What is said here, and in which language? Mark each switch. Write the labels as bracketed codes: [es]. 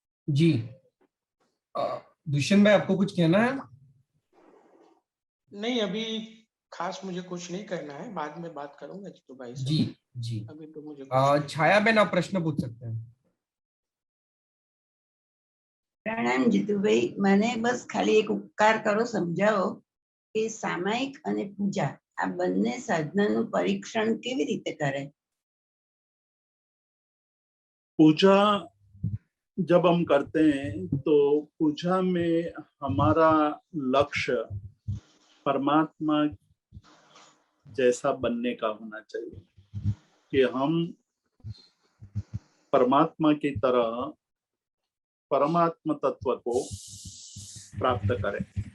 [hi] जी दुष्यंत भाई, आपको कुछ कहना है? नहीं, अभी खास मुझे कुछ नहीं करना है, बाद में बात करूंगा जीतू भाई से। जी जी अभी तो मुझे कुछ छाया बेन, आप प्रश्न पूछ सकते हैं। [gu] પ્રણામ જીતુભાઈ, મને બસ ખાલી એક ઉપકાર કરો, સમજાવો કે સામાયિક અને પૂજા આ બંને સાધનાનું પરીક્ષણ કેવી રીતે કરે? [hi] पूजा जब हम करते हैं तो पूजा में हमारा लक्ष्य परमात्मा जैसा बनने का होना चाहिए, कि हम परमात्मा की तरह परमात्मा तत्व को प्राप्त करें।